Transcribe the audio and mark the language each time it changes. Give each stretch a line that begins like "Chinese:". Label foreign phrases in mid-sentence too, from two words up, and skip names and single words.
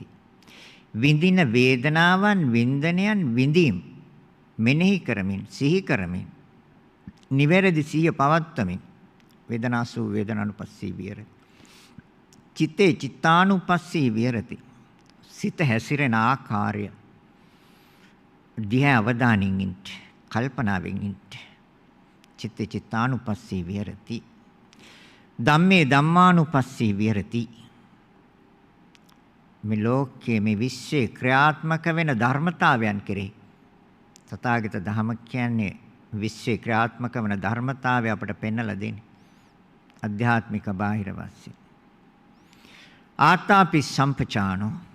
Sinhala: විඳින වේදනාවන් වින්දනයන් විඳීම් මෙනෙහි කරමින් සිහි කරමින් නිවැරදි සිහිය පවත්වමින්
Pali: වේදනාසු වේදනානුපස්සී විහෙරති. චිත්තේ චිත්තානුපස්සී විහෙරති.
Sinhala: සිත හැසිරෙන ආකාරය දිහා අවධානයෙන් ඉන්න, කල්පනාවෙන් ඉන්න.
Pali: චිත්තේ චිත්තානුපස්සී විහෙරති. ධම්මේ ධම්මානුපස්සී විහෙරති.
Sinhala: මේ ලෝකයේ මේ විශ්වයේ ක්‍රියාත්මක වෙන ධර්මතාවයන් කෙරෙහි තථාගත ධම කියන්නේ විශ්වයේ ක්‍රියාත්මක වෙන ධර්මතාවය අපට පෙන්වලා දෙන්නේ. අධ්‍යාත්මික බාහිර වශයෙන්.
Pali: ආතාපි සම්පචානෝ.